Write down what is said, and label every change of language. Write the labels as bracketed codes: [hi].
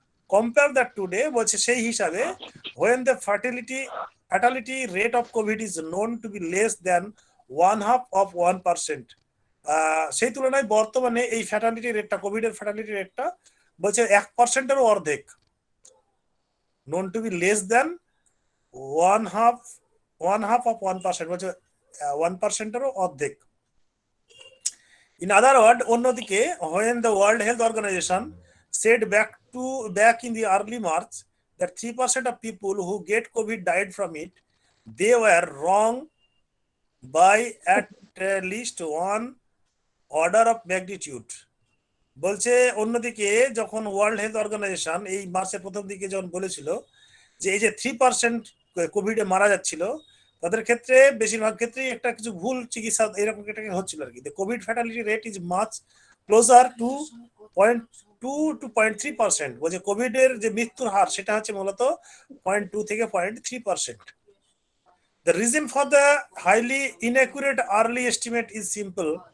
[en] compare that today, [bn] বলছে সেই হিসাবে [en] when the fatality rate of COVID is known to be less than 1/2%, [bn] সেই তুলনায় বর্তমানে এই ফ্যাটালিটি রেটটা, কোভিড এর ফ্যাটালিটি রেটটা বলছে 1%-এরও অর্ধেক, [en] known to be less than 1/2%, [bn] বলছে 1%-এরও অর্ধেক। [en] In other words, অন্যদিকে when the World Health Organization said back in the early March that 3% of people who get COVID died from it, they were wrong by at least one order of magnitude. [bn] বলছে অন্যদিকে যখন world health organisation এই মার্চের প্রথম দিকে যখন বলেছিল যে এই যে 3% কোভিডে মারা যাচ্ছিল, তাদের ক্ষেত্রে বেশিরভাগ ক্ষেত্রেই একটা কিছু ভুল চিকিৎসা এরকম একটা হচ্ছিল আর কি। [en] COVID fatality rate is much closer to 0.2 to 0.3%। [bn] বলছে কোভিড এর যে মৃত্যুর হার সেটা হচ্ছে মূলত 0.2 থেকে 0.3%। [en] The reason for the highly inaccurate early estimate is simple.